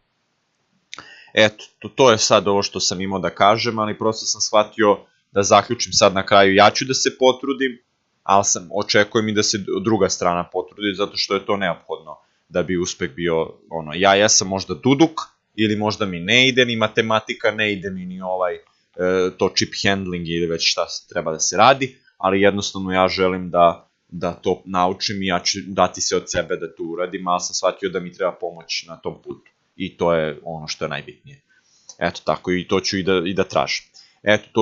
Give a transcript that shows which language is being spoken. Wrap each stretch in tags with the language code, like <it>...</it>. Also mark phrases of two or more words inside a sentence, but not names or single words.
<sr>Eto, to je sad ovo što sam imao da kažem, ali prosto sam shvatio da zaključim sad na kraju, ja ću da se potrudim, ali očekujem i da se druga strana potrudi, zato što je to neophodno da bi uspeh bio, ja jesam možda duduk, ili možda mi ne ide ni matematika, ne ide mi ni to</sr> <en>chip handling</en> <sr>ili već šta treba da se radi, ali jednostavno ja želim da da to naučim i ja ću dati se od sebe da to uradim, ali sam shvatio da mi treba pomoć na tom putu. I to je ono što je najbitnije. Eto tako, i to ću i da tražim.</sr>